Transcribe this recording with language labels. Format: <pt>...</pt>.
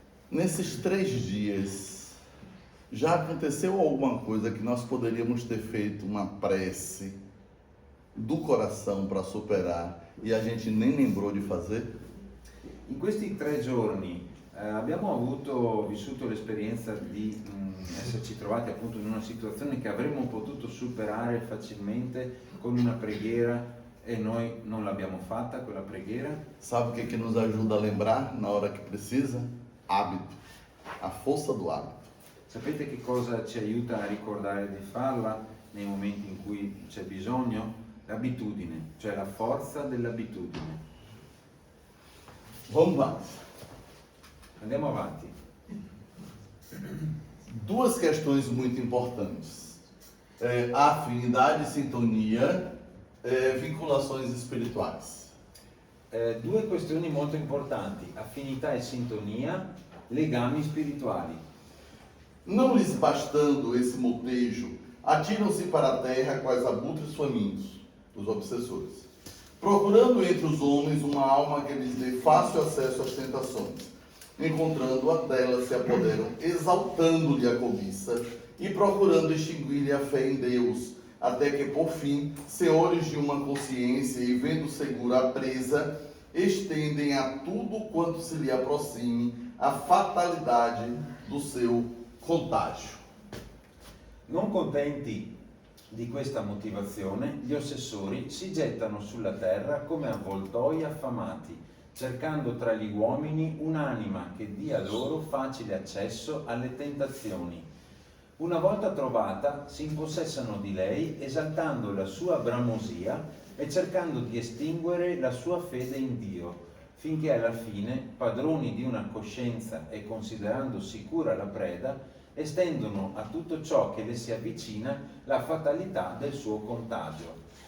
<pt>Nesses 3 dias, já aconteceu alguma coisa que nós poderíamos ter feito uma prece do coração para superar e a gente nem lembrou de fazer?</pt> <it>In questi 3 giorni abbiamo vissuto l'esperienza di esserci trovati appunto in una situazione che avremmo potuto superare facilmente con una preghiera e noi non l'abbiamo fatta quella preghiera.</it> <pt>Sabe o que que nos ajuda a lembrar na hora que precisa? Hábito, a força do hábito.</pt> <it>Sapete che cosa ci aiuta a ricordare di farla nei momenti in cui c'è bisogno? L'abitudine, cioè la forza dell'abitudine.</it> <pt>Vamos lá.</pt> <it>Andiamo avanti.</it> <pt>2 questões muito importantes. A afinidade e sintonia, vinculações espirituais.</pt> <it>2 questioni molto importanti: affinità e sintonia, legami spirituali.</it> <pt>Não lhes bastando esse motejo, atiram-se para a terra quais abutres famintos. os obsessores. Procurando entre os homens uma alma que lhes dê fácil acesso às tentações. Encontrando-a, delas se apoderam, exaltando-lhe a cobiça e procurando extinguir-lhe a fé em Deus, até que, por fim, senhores de uma consciência e vendo segura a presa, estendem a tudo quanto se lhe aproxime a fatalidade do seu contágio.</pt> <it>Non contenti di questa motivazione, gli ossessori si gettano sulla terra come avvoltoi affamati, cercando tra gli uomini un'anima che dia loro facile accesso alle tentazioni. Una volta trovata, si impossessano di lei, esaltando la sua bramosia e cercando di estinguere la sua fede in Dio, finché alla fine, padroni di una coscienza e considerando sicura la preda, estendono a tutto ciò che le si avvicina la fatalità del suo contagio.</it>